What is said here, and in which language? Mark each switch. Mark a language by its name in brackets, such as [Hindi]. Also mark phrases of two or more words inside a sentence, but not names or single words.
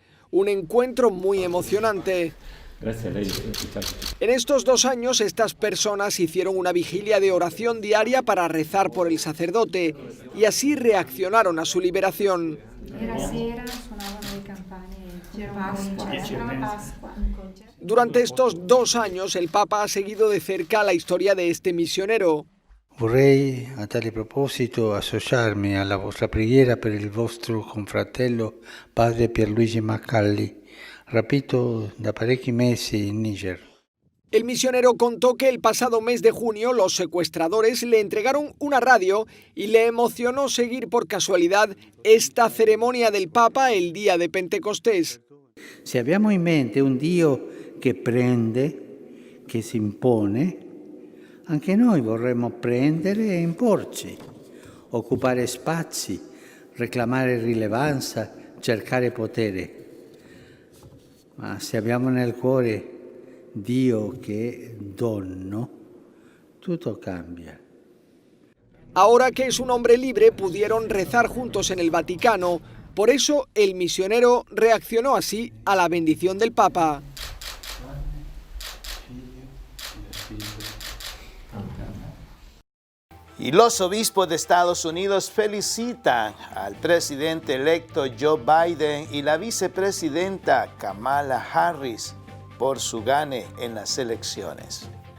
[Spanish] Un encuentro muy emocionante. En estos 2 años, estas personas hicieron una vigilia de oración diaria para rezar por el sacerdote y así reaccionaron a su liberación. Durante estos 2 años, el Papa ha seguido de cerca la historia de este misionero. [Italian] Vorrei a tale proposito associarmi alla vostra preghiera per il vostro confratello padre Pierluigi Macalli, rapito da parecchi mesi in Níger. [Spanish] El misionero contó que el pasado mes de junio los secuestradores le entregaron una radio y le emocionó seguir por casualidad esta ceremonia del Papa el día de Pentecostés. [Italian] Se abbiamo in mente un Dio che prende, che si impone, anche noi vorremmo prendere e imporci, occupare spazi, reclamare rilevanza, cercare potere. Ma se abbiamo nel cuore Dio che è dono, tutto cambia. [Spanish] Ahora que es un hombre libre, pudieron rezar juntos en el Vaticano. Por eso, el misionero reaccionó así a la bendición del Papa. Y los obispos de Estados Unidos felicitan al presidente electo Joe Biden y la vicepresidenta Kamala Harris por su gane en las elecciones.